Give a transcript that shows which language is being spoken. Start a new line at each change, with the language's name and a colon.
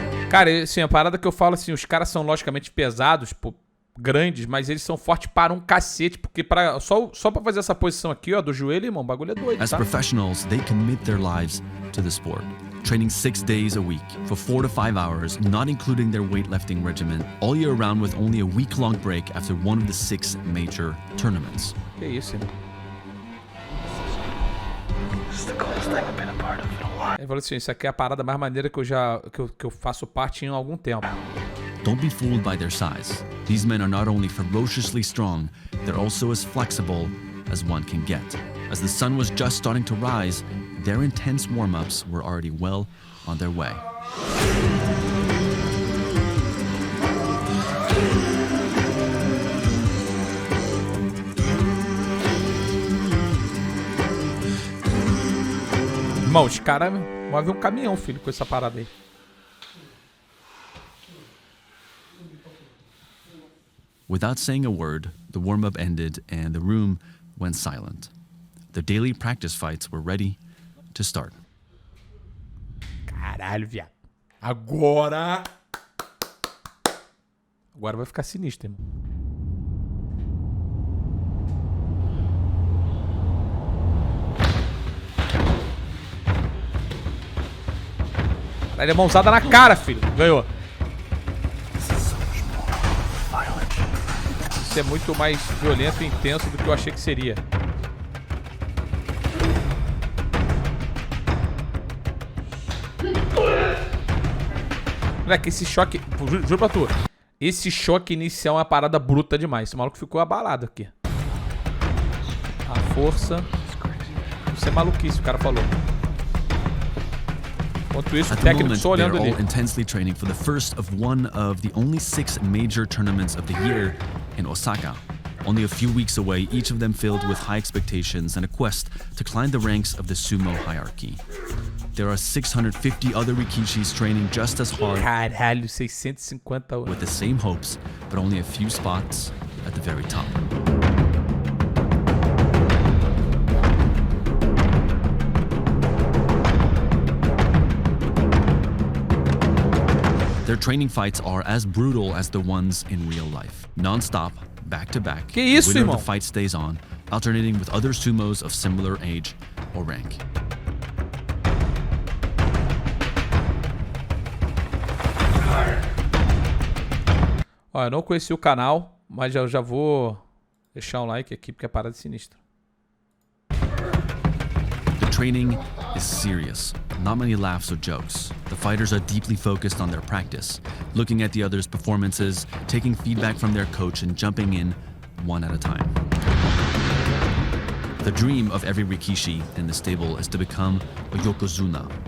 Portuguese: Cara, assim, a parada que eu falo assim, os caras são logicamente pesados, pô, grandes, mas eles são fortes para um cacete, porque só pra fazer essa posição aqui, ó, do joelho, irmão, o bagulho é doido,
English: As
Portuguese: tá?
English: professionals, they commit their lives to the sport, training 6 days a week for 4 to 5 hours, not including their weightlifting regimen, all year round with only a week-long break after one of the 6 major tournaments.
Portuguese: Que isso, irmão.
English: This is the coolest thing I've been a part of in a while.
Portuguese: Ele falou assim, isso aqui é a parada mais maneira que eu faço parte em algum tempo.
English: Don't be fooled by their size. These men are not only ferociously strong, they're also as flexible as one can get. As the sun was just starting to rise, their intense warm-ups were already well on their way.
Portuguese: Irmão, os caras movem um caminhão, filho, com essa parada aí.
English: Without saying a word, the warm-up ended and the room went silent. The daily practice fights were ready to start.
Portuguese: Caralho, viado. Agora vai ficar sinistro, irmão. Caralho, é mãozada na cara, filho. Ganhou. Isso é muito mais violento e intenso do que eu achei que seria. Moleque, esse choque... Juro pra tu. Esse choque inicial é uma parada bruta demais. Esse maluco ficou abalado aqui. A força... Isso é maluquice, o cara falou. Enquanto isso, o
English: At the
Portuguese: técnico
English: moment,
Portuguese: só
English: they're
Portuguese: olhando ali.
English: all intensely training for the first of one of the only 6 major tournaments of the year in Osaka. Only a few weeks away, each of them filled with high expectations and a quest to climb the ranks of the sumo hierarchy. There are 650 other rikishis training just as hard
Portuguese: Caralho, 650 horas.
English: with the same hopes, but only a few spots at the very top. Their training fights are as brutal as the ones in real life. Non-stop, back-to-back.
Portuguese: Que isso,
English: the winner
Portuguese: irmão?
English: of the fight stays on, alternating with other sumos of similar age or rank.
Portuguese: Ó, eu não conheci o canal, mas eu já vou deixar um like aqui porque é parada sinistra.
English: The training is serious. Not many laughs or jokes. The fighters are deeply focused on their practice, looking at the others' performances, taking feedback from their coach, and jumping in one at a time. The dream of every rikishi in the stable is to become a yokozuna,